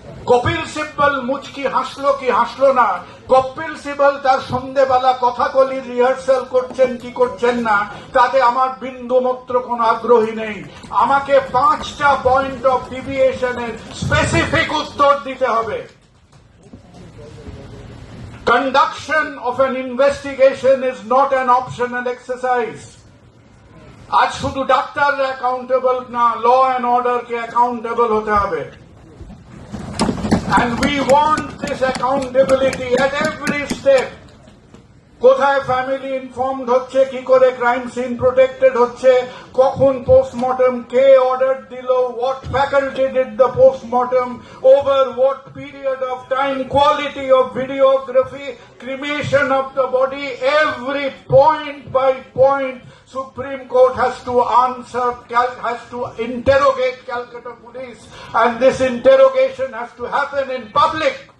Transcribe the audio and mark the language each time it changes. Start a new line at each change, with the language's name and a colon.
Bangla: কপিল সিব্বল মুচকি হাসলো কি হাসলো না, কপিল সিব্বল তার সন্ধ্যেবেলা কথাকলির রিহার্সাল করছেন কি করছেন না, তাতে আমার বিন্দু মাত্র কোনো আগ্রহী নেই। আমাকে 5টা পয়েন্ট অফ ডিভিয়েশনের স্পেসিফিক উত্তর দিতে হবে।
English: Conduction of an investigation is not an optional exercise.
Bangla: আজ শুধু ডাক্তাররা অ্যাকাউন্টেবল না, ল অ্যান্ড অর্ডারকে অ্যাকাউন্টেবল হতে হবে।
English: And we want this accountability at every step. কোথায় family informed হচ্ছে, কি করে ক্রাইম সিন প্রোটেক্টেড হচ্ছে, কখন পোস্টমর্টম, কে অর্ডার দিল, what faculty did the postmortem, over what period of time, quality of videography, cremation of the body, every point by point Supreme Court has to answer, has to interrogate Calcutta Police, and this interrogation has to happen in public.